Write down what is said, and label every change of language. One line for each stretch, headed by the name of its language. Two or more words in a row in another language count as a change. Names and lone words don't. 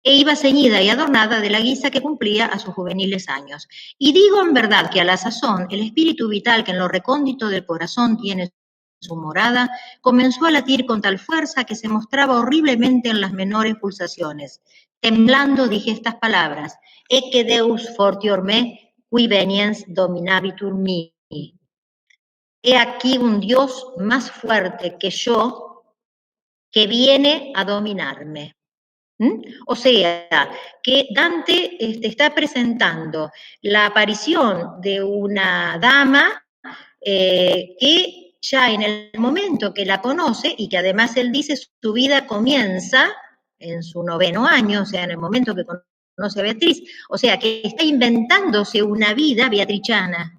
Spanish: e iba ceñida y adornada de la guisa que cumplía a sus juveniles años. Y digo en verdad que a la sazón el espíritu vital que en lo recóndito del corazón tiene su morada, comenzó a latir con tal fuerza que se mostraba horriblemente en las menores pulsaciones. Temblando dije estas palabras,
Latin: Ecce Deus fortior me, qui veniens dominabitur mihi.
Spanish: He aquí un Dios más fuerte que yo, que viene a dominarme. O sea, que Dante está presentando la aparición de una dama que ya en el momento que la conoce, y que además él dice su vida comienza en su 9º año, o sea, en el momento que conoce a Beatriz, o sea, que está inventándose una vida beatrichana.